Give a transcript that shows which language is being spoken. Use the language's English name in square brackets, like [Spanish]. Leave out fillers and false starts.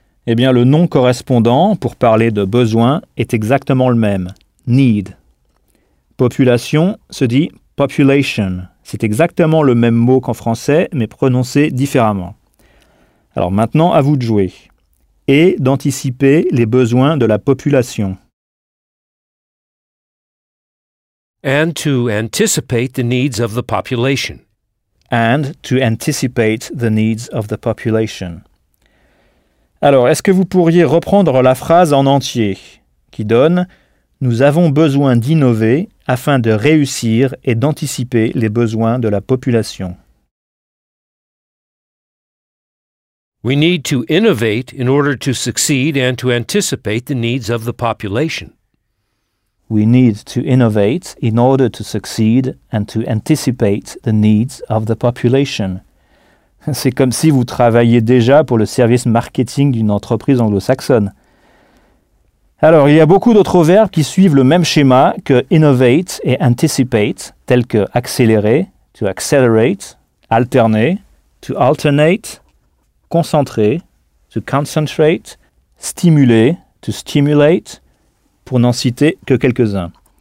[French] Eh bien, le nom correspondant pour parler de besoin est exactement le même, need. Population se dit population. C'est exactement le même mot qu'en français, mais prononcé différemment. Alors maintenant, à vous de jouer et d'anticiper les besoins de la population. [English] And to anticipate the needs of the population. And to anticipate the needs of the population. [French] Alors, est-ce que vous pourriez reprendre la phrase en entier qui donne « Nous avons besoin d'innover afin de réussir et d'anticiper les besoins de la population. » [English] We need to innovate in order to succeed and to anticipate the needs of the population. We need to innovate in order to succeed and to anticipate the needs of the population. [French] C'est comme si vous travailliez déjà pour le service marketing d'une entreprise anglo-saxonne. Alors, il y a beaucoup d'autres verbes qui suivent le même schéma que innovate et anticipate, tels que accélérer, to accelerate, alterner, to alternate, concentrer, to concentrate, stimuler, to stimulate, pour n'en citer que quelques-uns.